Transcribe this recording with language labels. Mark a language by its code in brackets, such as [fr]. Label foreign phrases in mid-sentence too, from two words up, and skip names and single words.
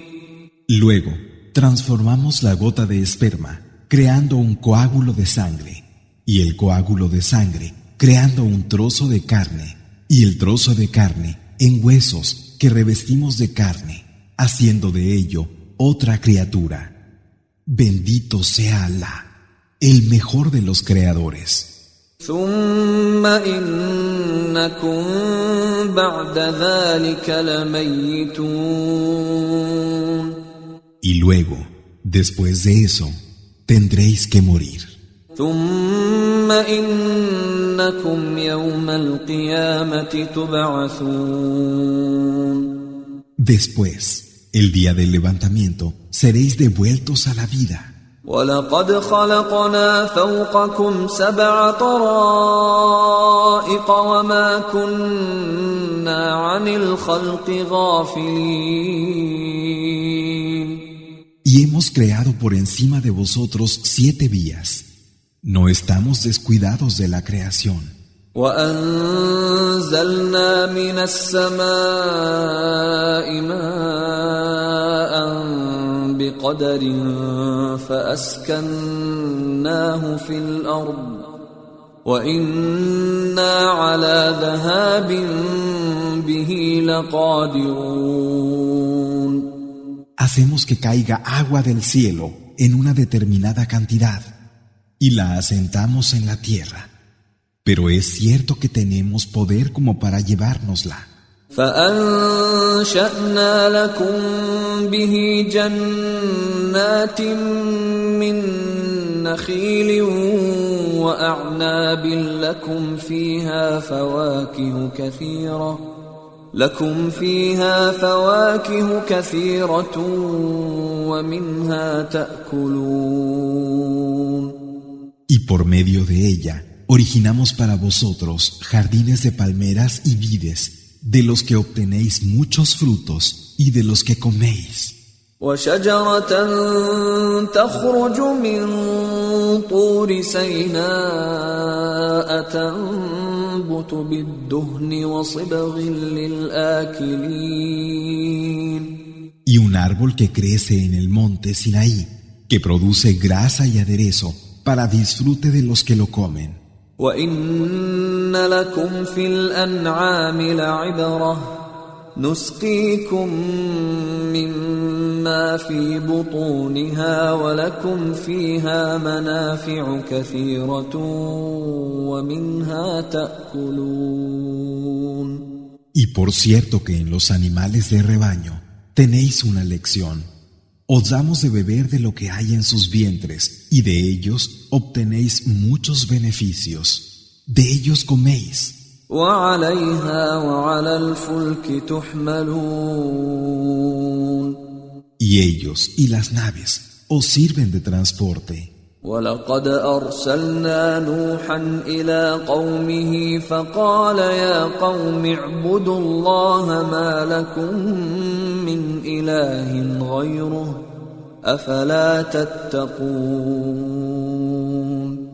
[es] Luego, transformamos la gota de esperma, creando un coágulo de sangre, y el coágulo de sangre, creando un trozo de carne, y el trozo de carne en huesos que revestimos de carne, haciendo de ello otra criatura. Bendito sea Alá, el mejor de los creadores. [ar] ثم إنكم بعد ذلك لميتون. [es] Y luego, después de eso, tendréis que morir. [ar] ثم إنكم يوم القيامة تبعثون. [es] Después, el día del levantamiento, seréis devueltos a la vida. [ar] ولقد خلقنا فوقكم 7 طرائق وما كنا عن الخلق غافلين. [es] Y hemos creado por encima de vosotros 7 vías. No estamos descuidados de la creación. [ar] وأنزلنا من السماء ماء بقدر فأسكناه في الأرض وإنا على ذهاب به لقادرون. [es] Hacemos que caiga agua del cielo en una determinada cantidad y la asentamos en la tierra. Pero es cierto que tenemos poder como para llevárnosla. [ar] فأنشأنا لكم به جنات من نخيل وأعناب لكم فيها فواكه كثيرة ومنها تأكلون. [es] Y por medio de ella originamos para vosotros jardines de palmeras y vides, de los que obtenéis muchos frutos y de los que coméis. [ar] وشجرة تخرج من طور سيناء تنبت بالدهن وصبغ للآكلين. [es] Y un árbol que crece en el monte Sinaí, que produce grasa y aderezo para disfrute de los que lo comen. [ar] وَإِنَّ لَكُمْ فِي الْأَنْعَامِ لَعِبْرَةً نُسْقِيكُم مِّمَّا فِي بُطُونِهَا وَلَكُمْ فِيهَا مَنَافِعُ كَثِيرَةٌ وَمِنْهَا تَأْكُلُونَ. [es] Y por cierto que en los animales de rebaño tenéis una lección. Os damos de beber de lo que hay en sus vientres, y de ellos obtenéis muchos beneficios. De ellos coméis. [ar] وَعَلَيْهَا وَعَلَى الْفُلْكِ تُحْمَلُونَ. [es] Y ellos y las naves os sirven de transporte. [ar] وَلَقَدْ أَرْسَلْنَا نُوحًا إِلَى قَوْمِهِ فَقَالَ يَا قَوْمِ اعْبُدُوا اللَّهَ مَا لَكُمْ مِنْ إِلَٰهٍ غَيْرُهُ أَفَلَا تَتَّقُونَ.